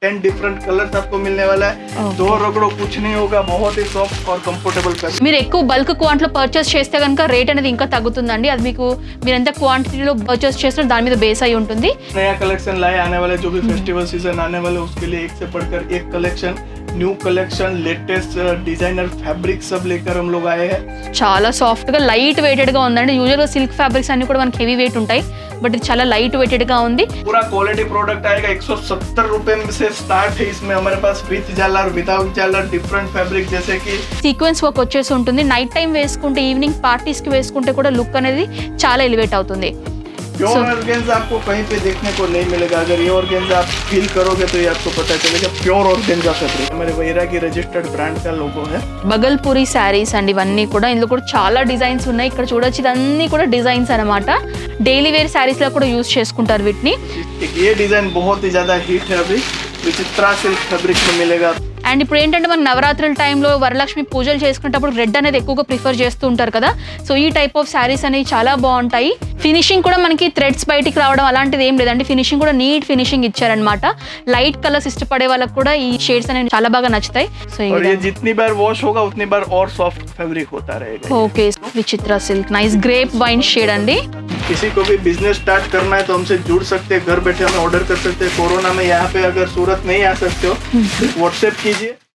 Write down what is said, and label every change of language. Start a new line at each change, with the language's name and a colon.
Hindi: 10 different colours आपको मिलने वाला है। दो रगड़ो कुछ नहीं होगा, बहुत ही सॉफ्ट और कंफर्टेबल फैब्रिक।
Telugu: మీరు ఎక్కువ బల్క్ క్వాంటిటీలో పర్చేస్ చేస్తే కనుక రేట్ అనేది ఇంకా తగ్గుతుందండి. అది మీకు మీరు ఎంత క్వాంటిటీలో పర్చేస్ చేస్తారో దాని మీద బేస్ అయి ఉంటుంది.
Hindi: नया कलेक्शन लाए आने वाले जो भी फेस्टिवल सीजन आने वाले उसके लिए एक से बढ़कर एक collection, new collection, latest designer fabric सब लेकर हम लोग आए हैं।
Telugu: చాలా సాఫ్ట్ గా లైట్ వెయిటెడ్ గా ఉందండి. యూజువల్ గా సిల్క్ ఫ్యాబ్రిక్స్ అన్ని కూడా మనకి హెవీ వెయిట్ ఉంటాయి, బట్ ఇది చాలా లైట్ వెయిటెడ్ గా ఉంది.
Hindi: पूरा क्वालिटी प्रोडक्ट आएगा। 170 रुपए से स्टार्ट है। इसमें हमारे पास विथ झालर, विदाउट झालर, डिफरेंट फैब्रिक जैसे कि
Telugu: సీక్వెన్స్ వర్క్ వచ్చేసి ఉంటుంది. నైట్ టైం వేసుకుంటే, ఈవినింగ్ పార్టీస్ కి వేసుకుంటే కూడా లుక్ అనేది చాలా ఎలివేట్ అవుతుంది.
Hindi: प्योर ऑर्गेन्जा आपको कहीं पे देखने को नहीं मिलेगा। अगर ये ऑर्गेन्जा आप फील करोगे तो ये आपको पता चलेगा प्योर ऑर्गेन्जा फैब्रिक। हमारे वैरा की रजिस्टर्ड ब्रांड का लोगो है।
Telugu: బగల్పూరి శారీస్ అండి ఇవన్నీ కూడా. ఇందులో కూడా చాలా డిజైన్స్ ఉన్నాయి. ఇక్కడ చూడొచ్చు, ఇదన్నీ కూడా డిజైన్స్ అన్నమాట. డైలీ వేర్ శారీస్ లో కూడా యూజ్ చేసుకుంటారు వీటిని.
Hindi: ये डिजाइन बहुत ही ज्यादा हिट है अभी, विचित्रा सिल्क फैब्रिक में मिलेगा।
Telugu: అండ్ ఇప్పుడు ఏంటంటే మన నవరాత్రుల టైంలో వరలక్ష్మి పూజలు చేసుకునేటప్పుడు రెడ్ అనేది ఎక్కువగా ప్రిఫర్ చేస్తూ ఉంటారు కదా. సో ఈ టైప్ ఆఫ్ శారీస్ అనేవి చాలా బాగుంటాయి. ఫినిషింగ్ కూడా మనకి థ్రెడ్స్ బయటికి రావడం అలాంటిది ఏం లేదండి. ఫినిషింగ్ కూడా నీట్ ఫినిషింగ్ ఇచ్చారనమాట. లైట్ కలర్స్ ఇష్టపడే వాళ్ళకి కూడా ఈ షేడ్స్ అనేవి చాలా బాగా నచ్చుతాయి. సో
Hindi: ये जितनी बार वॉश होगा उतनी बार और सॉफ्ट फैब्रिक होता रहेगा।
Telugu: ఓకే, విచిత్ర silk nice grape wine shade అండి.
Hindi: किसी को भी बिजनेस स्टार्ट करना है तो हमसे जुड़ सकते हैं, घर बैठे हमें ऑर्डर कर सकते हैं। कोरोना में यहाँ पे अगर सूरत नहीं आ सकते हो व्हाट्सएप कीजिए।